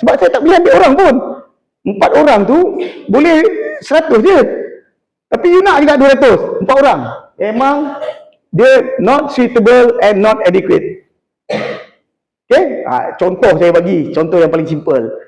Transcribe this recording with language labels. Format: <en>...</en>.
<ms>Sebab saya tak boleh ambil orang pun. 4 orang tu boleh 100 je, tapi you nak juga 200, 4 orang.</ms> <en>Memang dia not suitable and not adequate. Okay?</en> <ms>Contoh saya bagi, contoh yang paling simple.</ms>